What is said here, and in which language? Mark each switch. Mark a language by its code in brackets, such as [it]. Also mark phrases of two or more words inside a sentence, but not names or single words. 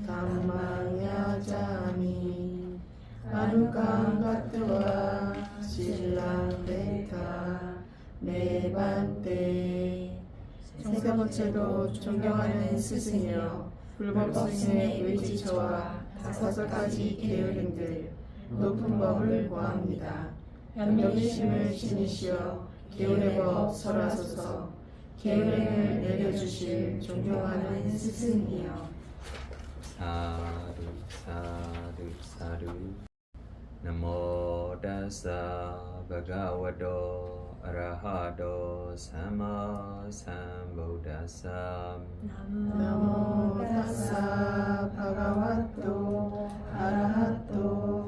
[pi] dhammaṃ yācāmi anukampaṃ katvā sīlaṃ detha no bhante [ko] 세 번째도 존경하는 스승이여 불법승의 의지처와 5가지 계율행들 높은 법을 구합니다. 연민심을 지니시어 계율의 법 설하소서 계율행을 내려주실 존경하는 스승이여 [pi] 사르 Namo tassa bhagavato arahato samma sambuddhassa Namo tassa bhagavato arahato